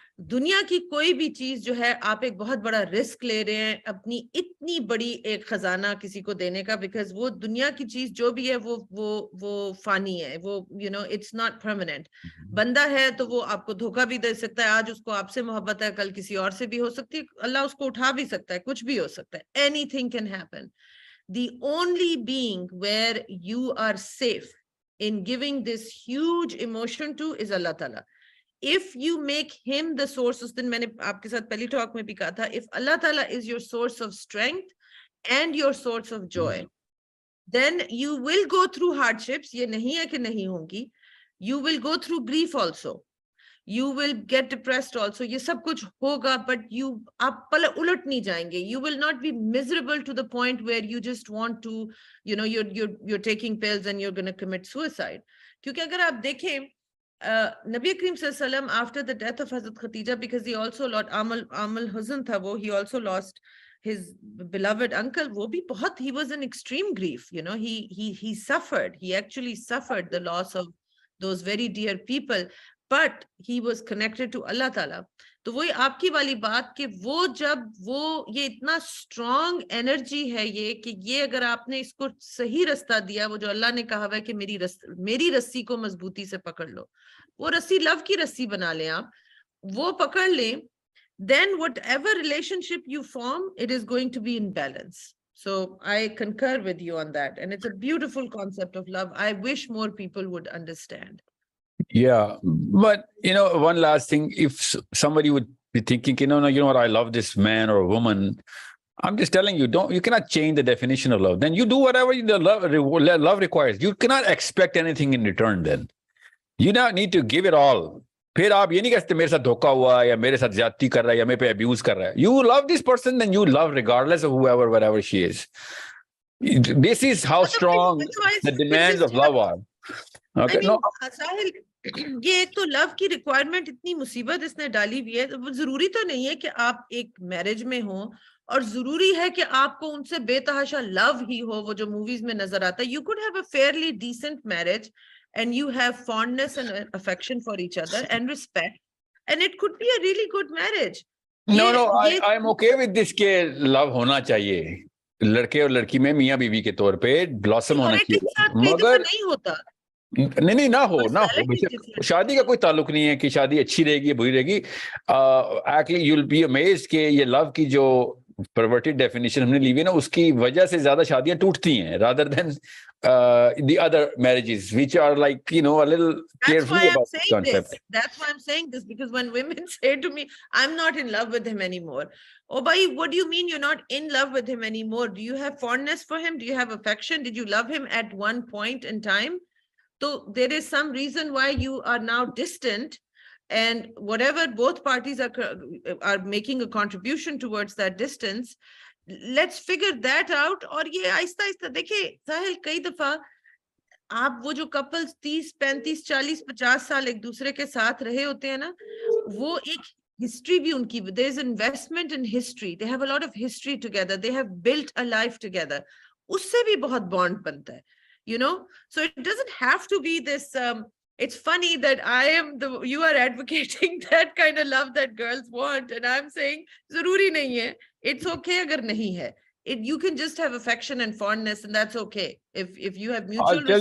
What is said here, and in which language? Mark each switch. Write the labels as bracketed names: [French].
[Urdu] دنیا کی کوئی بھی چیز جو ہے, آپ ایک بہت بڑا رسک لے رہے ہیں اپنی اتنی بڑی ایک خزانہ کسی کو دینے کا, بیکاز وہ دنیا کی چیز جو بھی ہے وہ فانی ہے, وہ [English] You know it's not permanent. [Urdu] بندہ ہے تو وہ آپ کو دھوکہ بھی دے سکتا ہے, آج اس کو آپ سے محبت ہے, کل کسی اور سے بھی ہو سکتی ہے, اللہ اس کو اٹھا بھی سکتا ہے, کچھ بھی ہو سکتا ہے, [English] Anything can happen. The only being where you are safe in giving this huge emotion to is Allah Ta'ala. If you make him the source, [Urdu] اس دن میں نے آپ کے ساتھ پہلی ٹاک میں بھی کہا تھا, [English] if Allah Ta'ala is your source of strength and your source of joy, then you will go through hardships. [Urdu] یہ نہیں ہے کہ نہیں ہوں گی. [English] You will go through grief also. You will get depressed also. [Urdu] یہ سب کچھ ہوگا, [English] but [Urdu] آپ الٹ نہیں جائیں گے. [English] You will not be miserable to the point where you just want to, you know, you're taking pills and you're going to commit suicide. [Urdu] کیونکہ اگر آپ دیکھیں نبی کریم صلی اللہ علیہ وسلم [English] after the death of Hazrat Khatija, because he also lost [Urdu] عامل حزن تھا وہ, [English] he also lost his beloved uncle, [Urdu] وہ بھی بہت, [English] he was in extreme grief, you know, he suffered, he actually suffered the loss of those very dear people, but he was connected to Allah Ta'ala. [Urdu] تو وہی آپ کی والی بات کہ وہ جب یہ اتنا اسٹرانگ انرجی ہے یہ, کہ یہ اگر آپ نے اس کو صحیح رستہ دیا, وہ جو اللہ نے کہا ہوا ہے کہ میری رسی کو مضبوطی سے پکڑ لو, وہ رسی لو کی رسی بنا لیں, آپ وہ پکڑ لیں, [English] then whatever relationship you form, it is going to be in balance. So I concur with you on that, and it's a beautiful concept of love. I wish more people would understand. Yeah, but you know, one last thing, if somebody would be thinking, you know what, I love this man or woman, I'm just telling you, you cannot change the definition of love. Then you do whatever the love requires. You cannot expect anything in return then. You now need to give it all. [Urdu] پھر آپ یہ نہیں کہتے میرے ساتھ دھوکا ہوا ہے, یا میرے ساتھ زیادتی کر رہا ہے, یا میرے پہ ابیوز کر رہا ہے. [English] You love this person, then you love regardless of whatever she is. This is how strong the demands of love are. Okay, no. [Urdu] ساحل, یہ ایک تو لو کی ریکوائرمنٹ اتنی مصیبت اس نے ڈالی ہوئی ہے. ضروری تو نہیں ہے کہ آپ ایک میرج میں ہوں, اور ضروری ہے کہ آپ کو ان سے بے تحاشا لو ہی ہو, وہ جو موویز میں نظر آتا ہے. [English] You could have a fairly decent marriage and you have fondness and affection for each other and respect, and it could be a really good marriage. No, I'm okay with this [Urdu] کہ love ہونا چاہیے لڑکے اور لڑکی میں, میاں بیوی کے طور پہ [English] blossom [Urdu] ہونا چاہیے, مگر نہیں ہوتا. نہیں نہ ہو. شادی کا کوئی تعلق نہیں ہے کہ شادی اچھی رہے گی یا بری رہے گی. [English] Actually you'll be amazed [Urdu] کہ یہ لو کی جو [English] perverted definition [Urdu] ہم نے لی ہوئی ہے نا, اس کی وجہ سے زیادہ شادیاں ٹوٹتی ہیں [English] rather than the other marriages which are like, you know, a little That's why carefully I'm about this saying this. concept. That's why I'm saying this, because when women say to me, I'm not in love with him anymore. Oh, bhai, what do you mean you're not in love with him anymore? Do you have fondness for him? Do you have affection? Did you love him at one point in time? So there is some reason why you are now distant, and whatever both parties are making a contribution towards that distance, let's figure that out. [Urdu] اور یہ آہستہ آہستہ دیکھیں ساحل, کئی دفعہ آپ وہ جو کپلز 30 35 40 50 سال ایک دوسرے کے ساتھ رہے ہوتے ہیں نا, وہ ایک ہسٹری بھی ان کی, [English] there is investment in history, they have a lot of history together, they have built a life together, [Urdu] اس سے بھی بہت بانڈ بنتا ہے, [English] you know. So it doesn't have to be this it's funny that you are advocating that kind of love that girls want, and I'm saying [Urdu] ضروری نہیں ہے, [English] it's okay [Urdu] اگر نہیں ہے. [English] You can just have affection and fondness, and that's okay. If you have mutual I'll tell